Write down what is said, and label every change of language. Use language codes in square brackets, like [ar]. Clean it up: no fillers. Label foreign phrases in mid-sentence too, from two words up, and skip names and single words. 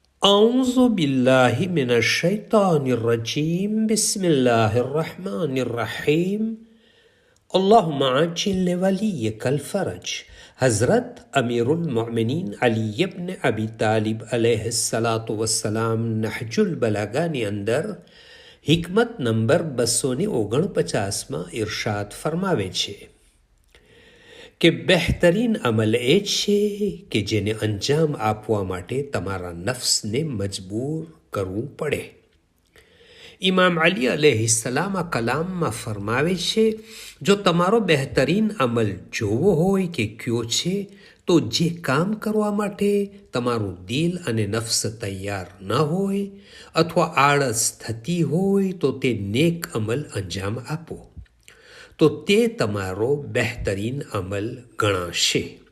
[ar] أعوذ بالله من الشيطان الرجيم بسم الله الرحمن الرحيم اللهم عجل لوليك الفرج. [gu] हज़रत अमीरुल मोमिनीन अली इब्न अबी तालिब [ar] عليه الصلاة والسلام [gu] नहजुल बलागाની અંદર हिकमत નંબર 249માં ઇરશાદ ફરમાવે છે કે બહેતરીન અમલ એ છે કે જેને અંજામ આપવા માટે તમારા નફ્સને મજબૂર કરવું પડે. ઇમામ અલી અલૈહિસ્સલામ આ કલામમાં ફરમાવે છે, જો તમારો બહેતરીન અમલ જોવો હોય કે કયો છે તો જે કામ કરવા માટે તમારું દિલ અને નફ્સ તૈયાર ન હોય અથવા આળસ થતી હોય તો તે નેક અમલ અંજામ આપો તો તે તમારો બહેતરીન અમલ ગણાશે.